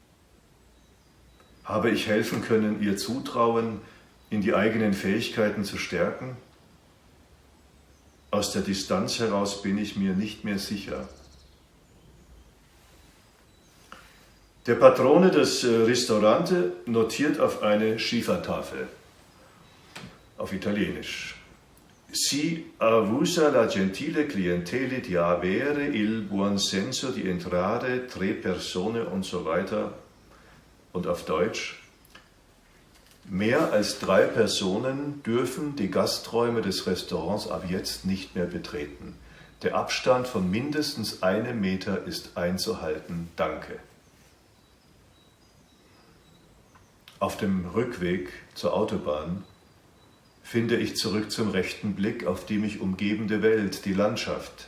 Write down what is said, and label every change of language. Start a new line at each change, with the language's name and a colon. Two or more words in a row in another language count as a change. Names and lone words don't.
German: Habe ich helfen können, ihr Zutrauen in die eigenen Fähigkeiten zu stärken? Aus der Distanz heraus bin ich mir nicht mehr sicher. Der Patrone des Ristorante notiert auf eine Schiefertafel, auf Italienisch:
Italian: Si avvisa la gentile clientele di avere il buon senso di entrare 3 persone
German: und so weiter. Und auf Deutsch: Mehr als 3 Personen dürfen die Gasträume des Restaurants ab jetzt nicht mehr betreten. Der Abstand von mindestens 1 Meter ist einzuhalten. Danke. Auf dem Rückweg zur Autobahn finde ich zurück zum rechten Blick auf die mich umgebende Welt, die Landschaft.